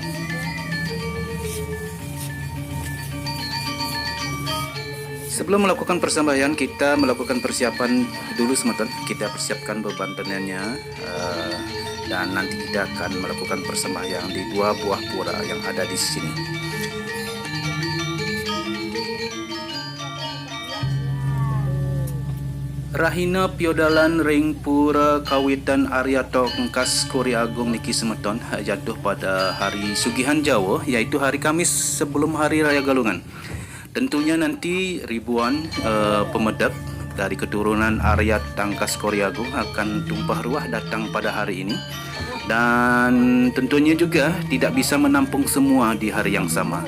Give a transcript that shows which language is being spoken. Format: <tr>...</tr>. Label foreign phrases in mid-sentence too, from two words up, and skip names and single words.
<id>Sebelum melakukan persembahyangan, kita melakukan persiapan dulu Semeton. Kita persiapkan beban tenunnya, dan nanti kita akan melakukan persembahyangan di 2 buah pura yang ada di sini.</id> <ban>Rahina piodalan ring pura kawitan</ban> <id>Arya Tangkas Kori Agung niki Semeton jatuh pada hari Sugihan Jawa, yaitu hari Kamis sebelum Hari Raya Galungan. Tentunya nanti ribuan pemedek dari keturunan Arya Tangkas Kori Agung akan tumpah ruah datang pada hari ini, dan tentunya juga tidak bisa menampung semua di hari yang sama.</id>